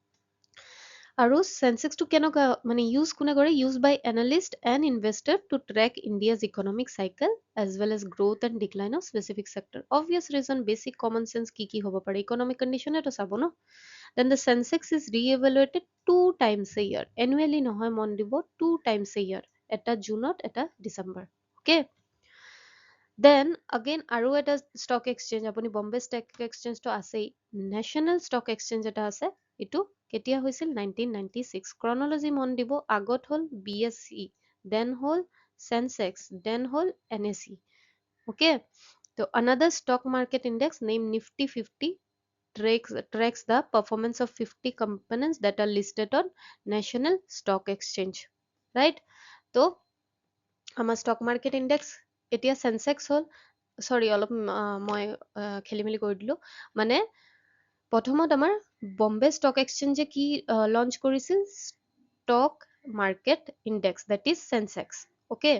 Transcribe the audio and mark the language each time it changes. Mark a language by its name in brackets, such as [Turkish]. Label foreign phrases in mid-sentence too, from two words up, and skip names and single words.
[Assamese] আৰু চেনচেক্সটো কেনেকুৱা মানে ইউজ কোনে কৰে? [English] use by analyst and investor to track India's economic cycle as well as growth and decline of specific sector. obvious reason, basic common sense [Assamese] কি হ'ব পাৰে? ইকনমিক কণ্ডিশ্যনেতো চাব ন। [English] then the Sensex is reevaluated 2 times a year, [Assamese] এনুৱেলি নহয়, মন দিব, [English] 2 times a year, [Assamese] এটা জুনত, এটা ডিচেম্বৰ, অ'কে? [English] then again [Assamese] আৰু এটা [English] stock exchange, [Assamese] আপুনি বম্বে ষ্টক এক্সচেঞ্জটো আছেই, নেশ্যনেল ষ্টক এক্সচেঞ্জ এটা আছে, এইটো কেতিয়া হৈছিল? 1996। ক্ৰনলজি মন দিব, আগত হ'ল BSE, দেন হ'ল চেনচেক্স, দেন হ'ল NSE, অ'কে? [English] তো another stock market index named Nifty 50 tracks the performance of 50 companies that are listed on national stock exchange, right? [Assamese] তো আমাৰ [English] stock market index [Assamese] এতিয়া চেনচেক্স হ'ল, চৰি অলপ মই খেলি মেলি কৰি দিলোঁ, মানে প্ৰথমত আমাৰ বম্বে ষ্টক এক্সচেঞ্জে কি লঞ্চ কৰিছিল? [English] stock market index, that is Sensex, okay?